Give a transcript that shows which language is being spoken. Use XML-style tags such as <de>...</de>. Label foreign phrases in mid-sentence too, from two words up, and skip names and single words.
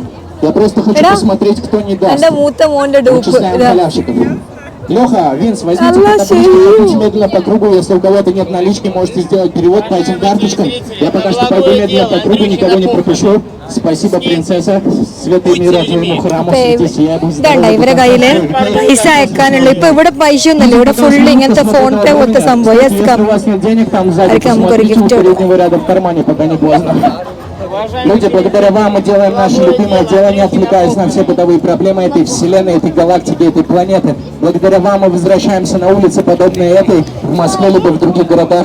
<ru>Я просто хочу посмотреть, кто не даст. Вычисляем халявщиков. Леха, Винс, возьмите табличку, идите медленно по кругу. Если у кого-то нет налички, можете сделать перевод по этим карточкам. Я пока что пойду медленно по кругу, никого не пропущу. Спасибо, принцесса. Света и мира твоему храму.</ru> <ml>ഇവരെ കയ്യില് പൈസ അയക്കാനുള്ള ഇപ്പൊ ഇവിടെ പൈസ ഒന്നുമില്ല ഇവിടെ ഫുൾ ഇങ്ങനത്തെ ഫോൺ പേ പോലത്തെ സംഭവം</ml> <ru>Если у вас нет денег, там сзади посмотрите у переднего ряда в кармане, пока не поздно. Люди, благодаря вам мы делаем наше любимое дело, не отвлекаясь на все бытовые проблемы этой вселенной, этой галактики, этой планеты. Благодаря вам мы возвращаемся на улицы, подобные этой, в Москве либо в других городах.</ru>